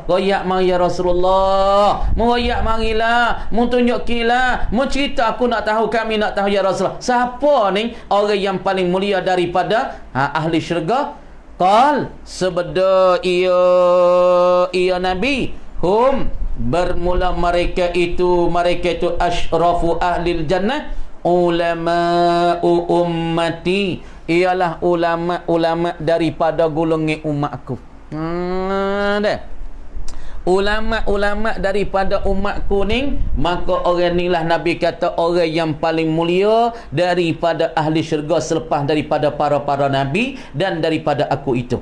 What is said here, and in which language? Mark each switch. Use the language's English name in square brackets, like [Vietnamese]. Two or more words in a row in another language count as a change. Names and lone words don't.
[Malay] Royak mari ya Rasulullah, royak marilah, mu tunjukilah, mu cerita, aku nak tahu, kami nak tahu ya Rasulullah, siapa ni orang yang paling mulia daripada ahli syurga? Qal, sebeda ia Nabi, hum, bermula mereka itu [Arabic] أشرف أهل الجنة علماء أمتي, [Malay] ialah ulama-ulama daripada golongan umatku. Dah. ulama-ulama daripada umat kuning, maka orang inilah Nabi kata orang yang paling mulia daripada ahli syurga selepas daripada para-para nabi dan daripada aku itu.